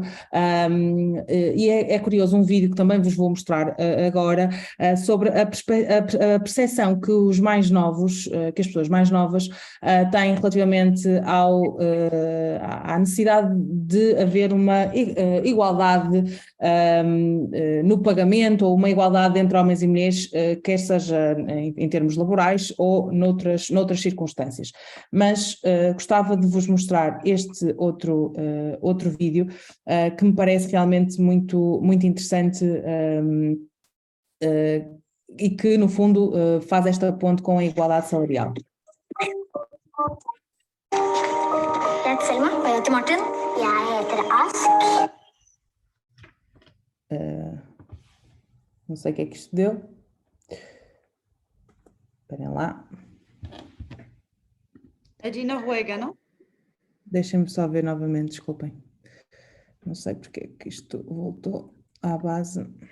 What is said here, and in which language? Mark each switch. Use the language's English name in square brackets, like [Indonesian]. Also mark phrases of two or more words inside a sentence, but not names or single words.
[Portuguese] E é curioso um vídeo que também vos vou mostrar agora sobre a percepção que os mais novos, que as pessoas mais novas têm relativamente à necessidade de haver uma igualdade no pagamento ou uma igualdade entre homens e mulheres, quer seja em termos laborais ou noutras circunstâncias. Mas gostava de vos mostrar este outro vídeo que me parece realmente muito interessante e que, no fundo, faz esta ponte com a igualdade salarial. [Norwegian] Jeg heter Selma, og jeg heter Martin. Jeg heter Ask. [Portuguese] Não sei o que é que isto deu. Esperem lá. É de Noruega, não? Deixem-me só ver novamente, desculpem. Não sei porque é que isto voltou à base.